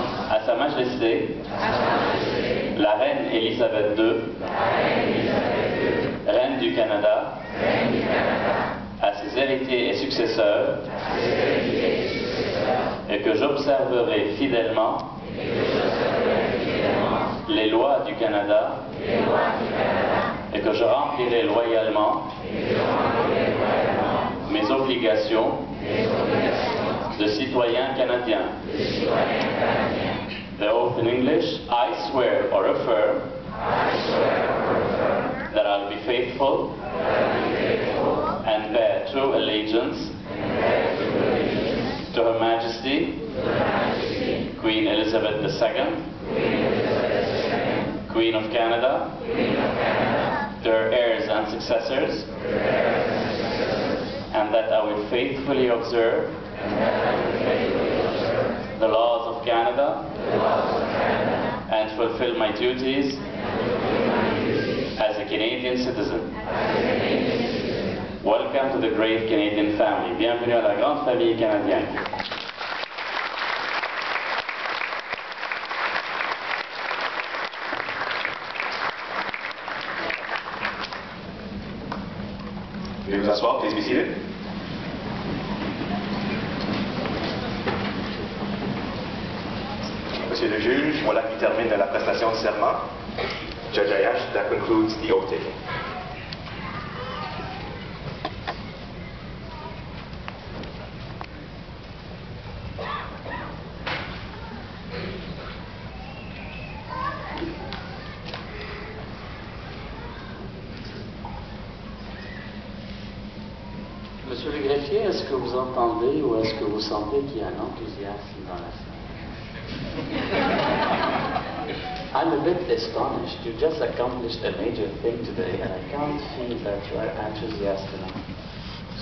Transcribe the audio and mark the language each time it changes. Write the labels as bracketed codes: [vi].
[fr] à Sa Majesté la Reine Élisabeth II, Reine du Canada, à ses héritiers et successeurs, et que j'observerai fidèlement les lois du Canada et que je remplirai loyalement mes obligations de citoyen canadien. [en] The oath in English, I swear or affirm that I'll be faithful and bear true allegiance to Her Majesty Queen Elizabeth II, Queen of Canada, to her heirs and successors, and that I will faithfully observe the laws of Canada and fulfill my duties as a Canadian citizen. Welcome to the great Canadian family. [fr] Bienvenue à la grande famille canadienne. Veuillez vous asseoir, [en] please be seated. [fr] Monsieur le juge, voilà qui termine la prestation de serment. [en] Judge Ayash, that concludes the oath taking. [fr] Monsieur le greffier, est-ce que vous entendez ou est-ce que vous sentez qu'il y a un enthousiasme dans la salle? [en] I'm a bit astonished. You just accomplished a major thing today and I can't feel that you are enthusiastic enough.